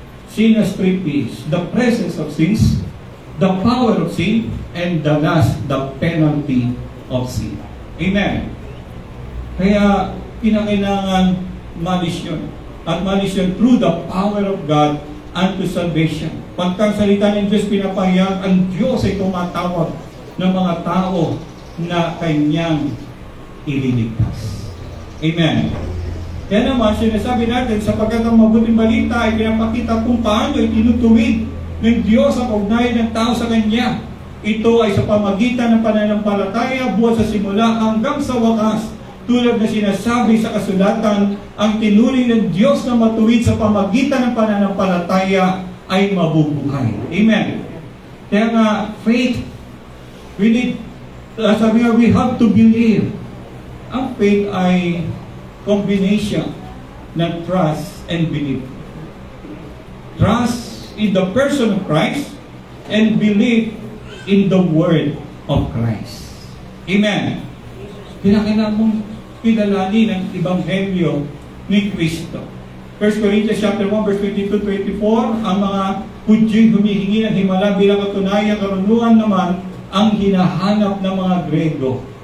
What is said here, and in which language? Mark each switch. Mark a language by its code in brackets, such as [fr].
[en] Sin has three P's: the presence of sins, the power of sin, and the last, the penalty of sin. Amen. [tl] Kaya kinakailangan malisyon. At malisyon [en] through the power of God unto salvation. [tl] Pagka salita ng Diyos pinapahayag, ang Diyos ay tumatawag ng mga tao na Kanyang ililigtas. Amen. Kaya naman, sinasabi natin, sapagkat ang mabuting balita ay pinapakita kung paano itinutuwid ng Diyos ang ugnayan ng tao sa Kanya. Ito ay sa pamagitan ng pananampalataya buhat sa simula hanggang sa wakas. Tulad na sinasabi sa kasulatan, ang tinuring ng Diyos na matuwid sa pamagitan ng pananampalataya ay mabubuhay. Amen. Kaya nga, [en] faith, we have to believe. [tl] Ang faith ay combination ng [en] trust and belief. Trust in the person of Christ and belief in the word of Christ. [tl] Amen. Kinakailangan mong kilalanin ang Ebanghelyo ni Kristo. 1 Corinthians chapter 1 verse 22-24, ang mga Hudyo humihingi ng himala bilang katunayan, karunungan naman ang hinahanap ng mga Grego.